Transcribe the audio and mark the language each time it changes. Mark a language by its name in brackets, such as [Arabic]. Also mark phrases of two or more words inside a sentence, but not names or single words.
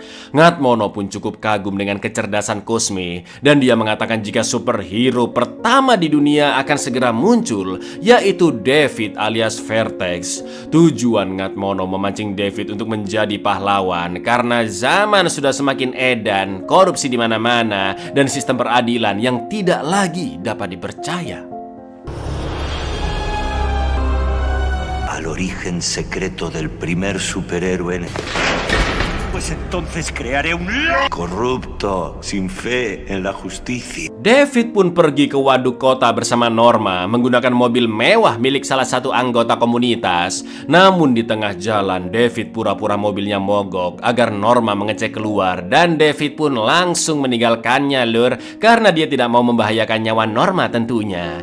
[Indonesian] Ngatmono pun cukup kagum dengan kecerdasan Kusme, dan dia mengatakan jika superhero pertama di dunia akan segera muncul, yaitu David alias Vertex. Tujuan Ngatmono memancing David untuk menjadi pahlawan karena zaman sudah semakin edan, korupsi di mana-mana, dan sistem peradilan yang tidak lagi dapat dipercaya. [Spanish] Al origen secreto del primer superhéroe. Pues entonces crearé un corrupto, sin fe en la justicia. [Indonesian] David pun pergi ke waduk kota bersama Norma menggunakan mobil mewah milik salah satu anggota komunitas. Namun di tengah jalan, David pura-pura mobilnya mogok agar Norma mengecek keluar, dan David pun langsung meninggalkannya lur, karena dia tidak mau membahayakan nyawa Norma tentunya.